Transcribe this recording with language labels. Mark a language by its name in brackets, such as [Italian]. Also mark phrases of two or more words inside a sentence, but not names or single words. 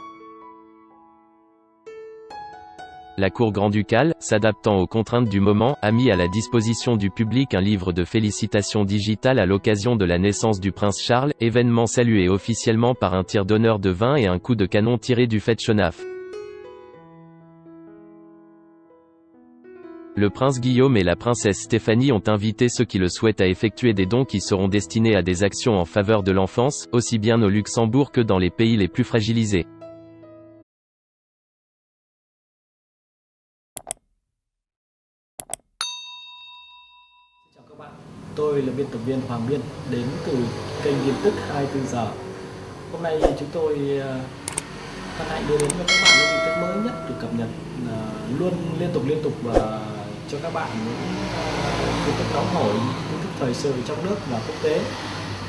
[French] La cour grand-ducale, s'adaptant aux contraintes du moment, a mis à la disposition du public un livre de félicitations digitales à l'occasion de la naissance du prince Charles, événement salué officiellement par un tir d'honneur de vin et un coup de canon tiré du Fetchenaf. Le prince Guillaume et la princesse Stéphanie ont invité ceux qui le souhaitent à effectuer des dons qui seront destinés à des actions en faveur de l'enfance, aussi bien au Luxembourg que dans les pays les plus fragilisés. [Vietnamese] Tôi là biên tập viên Hoàng Biên, đến từ kênh tin tức 24 giờ. Hôm nay chúng tôi hân hạnh đưa đến cho các bạn những tin tức mới nhất được cập nhật luôn liên tục và cho các bạn những tin tức nóng hổi, tin tức thời sự trong nước và quốc tế.